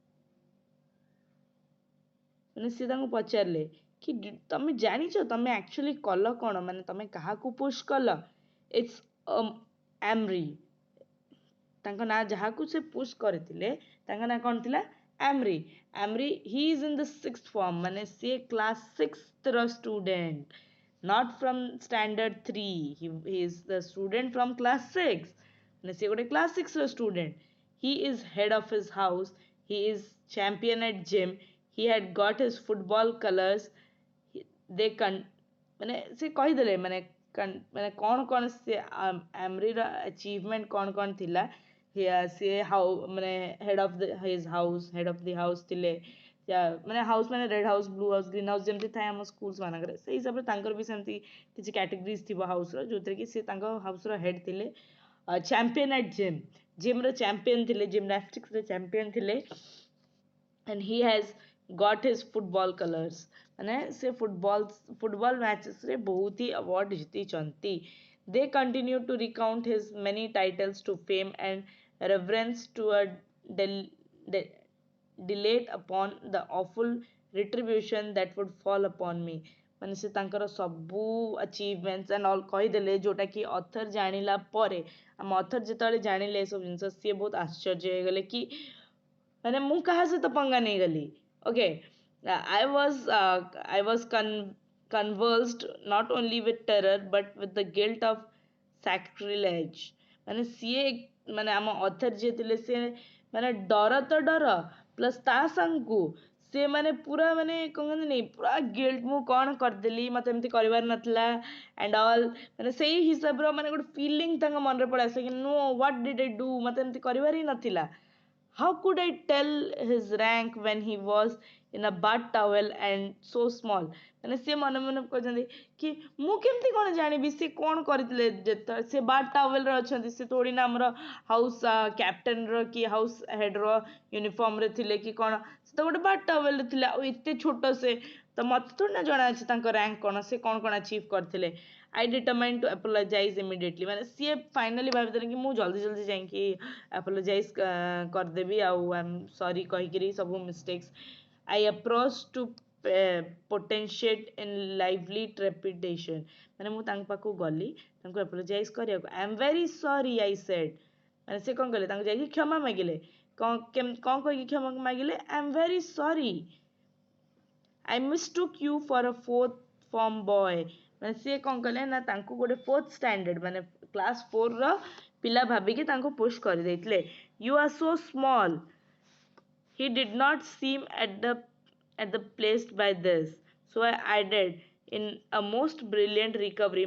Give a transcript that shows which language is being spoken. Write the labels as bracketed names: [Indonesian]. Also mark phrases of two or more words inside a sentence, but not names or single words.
[Odia] ମାନେ ସିଏ ତାଙ୍କୁ ପଚାରିଲେ କି ତମେ ଜାଣିଛ ତମେ ଆକ୍ଚୁଆଲି କଲ କଣ ମାନେ ତମେ କାହାକୁ ପୁsh କଲ ଇଟ୍ସ ଆମରି ତାଙ୍କ ନାଁ ଯାହାକୁ ସେ ପୁsh କରିଥିଲେ ତାଙ୍କ ନାଁ କଣ ଥିଲା ଆମରି ଆମରି [English] he is in the six form [Odia] ମାନେ ସିଏ କ୍ଲାସ 6th ର [English] ଷ୍ଟୁଡେଣ୍ଟ not from standard 3 he is the student from class 6 [Odia] ମାନେ ସିଏ ଗୋଟେ class 6 ର student [English] he is head of his house he is champion at gym he had got his football colors they [Odia] ମାନେ ସେ କହିଦେଲେ ମାନେ ମାନେ କଣ କଣ ସେ ଆମରିର achievement କଣ କଣ ଥିଲା ସିଏ ମାନେ head [English] of the house [Odia] ଥିଲେ ମାନେ ହାଉସ୍ ମାନେ [English] red house blue house green house [Odia] ଯେମିତି ଥାଏ ଆମ ସ୍କୁଲ୍ସ ମାନଙ୍କରେ ସେଇ ହିସାବରେ ତାଙ୍କର ବି ସେମିତି କିଛି କ୍ୟାଟେଗୋରିଜ୍ ଥିବ ହାଉସ୍ର ଯୋଉଥିରେ କି ସେ ତାଙ୍କ ହାଉସ୍ର ହେଡ୍ ଥିଲେ [English] champion at gymର [Odia] ଚାମ୍ପିୟନ୍ ଥିଲେ ଜିମ୍ନାଷ୍ଟିକ୍ସର ଚାମ୍ପିୟନ୍ ଥିଲେ [English] and he has got his football colors [Odia] ମାନେ ସେ ଫୁଟବଲ ମ୍ୟାଚେସରେ ବହୁତ ହି ଆୱାର୍ଡ ଜିତିଛନ୍ତି [English] they continue to recount his many titles to fame and reverence to a delate upon the awful retribution that would fall upon me [Odia] ମାନେ ସେ ତାଙ୍କର ସବୁ [English] achievements and all [Odia] କହିଦେଲେ ଯୋଉଟା କି ଅଥର ଜାଣିଲା ପରେ ଆମ ଅଥର ଯେତେବେଳେ ଜାଣିଲେ ଏସବୁ ଜିନିଷ ସିଏ ବହୁତ ଆଶ୍ଚର୍ଯ୍ୟ ହେଇଗଲେ କି ମାନେ ମୁଁ କାହା ସହିତ ପଙ୍ଗା ନେଇଗଲି ଓକେ [English] I was convulsed not only with terror but with the guilt of sacrilege [Odia] ମାନେ ସିଏ ମାନେ ଆମ ଅଥର ଯିଏ ଥିଲେ ସେ ମାନେ ଡର ତ ଡର ପ୍ଲସ୍ ତା ସାଙ୍ଗକୁ ସେ ମାନେ ପୁରା ମାନେ କଣ କହନ୍ତିନି ପୁରା ଗିଲ୍ଟ ମୁଁ କଣ କରିଦେଲି ମତେ ଏମିତି କରିବାର ନଥିଲା [English] and all [Odia] ମାନେ ସେଇ ହିସାବର ମାନେ ଗୋଟେ ଫିଲିଙ୍ଗ ତାଙ୍କ ମନରେ ପଳେଇ ଆସେ କି [English] no what did I do [Odia] ମତେ ଏମିତି କରିବାର ହିଁ ନଥିଲା [English] how could I tell his rank when he was in a bath towel and so small [Odia] ମାନେ ସିଏ ମନେ ମନେ କହୁଛନ୍ତି କି ମୁଁ କେମିତି କଣ ଜାଣିବି ସେ କଣ କରିଥିଲେ ଯେତେବେଳେ ସେ ବାଥ୍ ଟାୱେଲରେ ଅଛନ୍ତି ସେ [Hindi] थोड़ी ना [Odia] ଆମର ହାଉସ୍ କ୍ୟାପ୍ଟେନର କି ହାଉସ୍ ହେଡର ୟୁନିଫର୍ମରେ ଥିଲେ କି କଣ ସେ ତ ଗୋଟେ ବାଥ୍ ଟାୱେଲରେ ଥିଲେ ଆଉ ଏତେ ଛୋଟ ସେ ତ ମତେ [Hindi] थोड़ी ना [Odia] ଜଣା ଅଛି ତାଙ୍କ ରାଙ୍କ କଣ ସେ କଣ ଆଚିଭ୍ କରିଥିଲେ [English] I determined to apologize immediately [Odia] ମାନେ ସିଏ ଫାଇନାଲି ଭାବିଦେଲେ କି ମୁଁ ଜଲ୍ଦି ଜଲ୍ଦି ଯାଇକି apologize କରିଦେବି ଆଉ [English] I'm sorry [Odia] କହିକିରି ସବୁ [English] mistakes I approached to potentiate in lively trepidation [Odia] ମାନେ ମୁଁ ତାଙ୍କ ପାଖକୁ ଗଲି ତାଙ୍କୁ apologize କରିବାକୁ [English] I am very sorry I said [Odia] ମାନେ ସେ କଣ କଲେ ତାଙ୍କୁ ଯାଇକି କ୍ଷମା ମାଗିଲେ [English] କଣ କହିକି କ୍ଷମା ମାଗିଲେ I am very sorry I mistook you for a fourth form boy [Odia] ମାନେ ସିଏ କଣ କଲେ ନା ତାଙ୍କୁ ଗୋଟେ fourth standard ମାନେ class 4ର ପିଲା ଭାବିକି ତାଙ୍କୁ push କରିଦେଇଥିଲେ [English] you are so small he did not seem at the placed by this so I added in a most brilliant recovery.